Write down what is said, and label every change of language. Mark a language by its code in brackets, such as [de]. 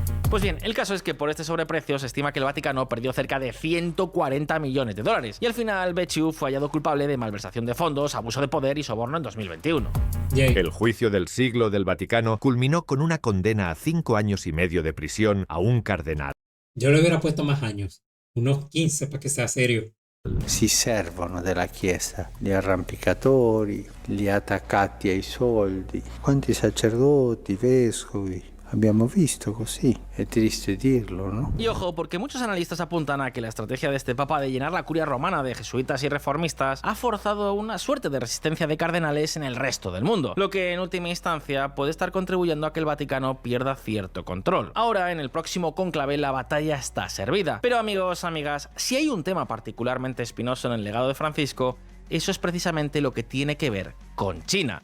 [es] Pues bien, el caso es que por este sobreprecio se estima que el Vaticano perdió cerca de 140 millones de dólares y al final Becciu fue hallado culpable de malversación de fondos, abuso de poder y soborno en 2021. El juicio del siglo del Vaticano culminó con una condena a 5 años y medio de prisión a un cardenal. Yo le hubiera puesto más años, unos 15 para que sea serio. [it] Si servono della Chiesa, gli arrampicatori, gli attaccati ai soldi, quanti sacerdoti, vescovi. Abbiamo visto così, è triste dirlo, ¿no? [es] Y ojo, porque muchos analistas apuntan a que la estrategia de este papa de llenar la curia romana de jesuitas y reformistas ha forzado una suerte de resistencia de cardenales en el resto del mundo, lo que en última instancia puede estar contribuyendo a que el Vaticano pierda cierto control. Ahora, en el próximo cónclave, la batalla está servida. Pero amigos, amigas, si hay un tema particularmente espinoso en el legado de Francisco, eso es precisamente lo que tiene que ver con China.